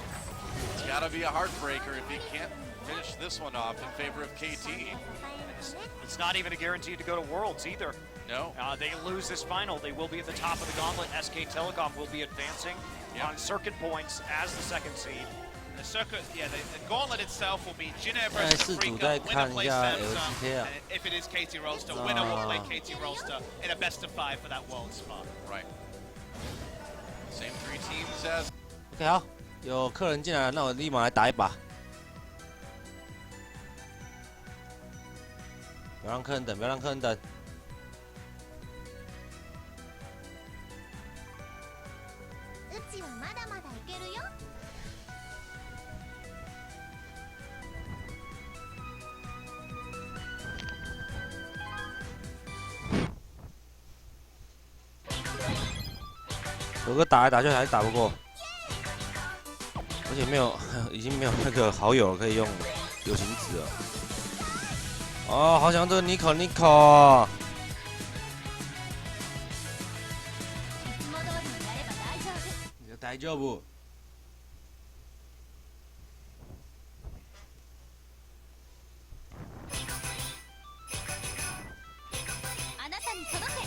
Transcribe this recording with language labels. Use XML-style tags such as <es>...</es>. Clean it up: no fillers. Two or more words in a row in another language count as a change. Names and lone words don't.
<en>It's got to be a heartbreaker if he can't finish this one off in favor of KT. It's not even a guarantee to go to Worlds either. No. They lose this final, they will be at the top of the gauntlet. SK Telecom will be advancing on circuit points as the 2nd seed. the circuit, yeah, the gauntlet itself will be Jinner 哎 versus</en> <zh>试</zh> <en>the</en> <zh>图</zh> <en>Freaker.</en> <zh>再</zh> <en>Winner</en> <zh>看一</zh> <en>plays</en> <zh>下</zh> <en>Samsung,</en> <zh>LCK 啊</zh> <en>and if it is KT Rolster, winner will play KT Rolster in a best of 5 for that world spot. Right. Same 3 teams as.</en> <zh>OK 好，有客人进来了，那我立马来打一把。不要让客人等，不要让客人等。</zh> <ja>うちはまだまだいけるよ。</ja> <zh>有个打来打去还是打不过，而且没有，已经没有那个好友可以用友情值了。哦，好想要这个 Nico。</zh> <ja>いつも通りにやれば大丈夫。大丈夫。あなたに届け。</ja>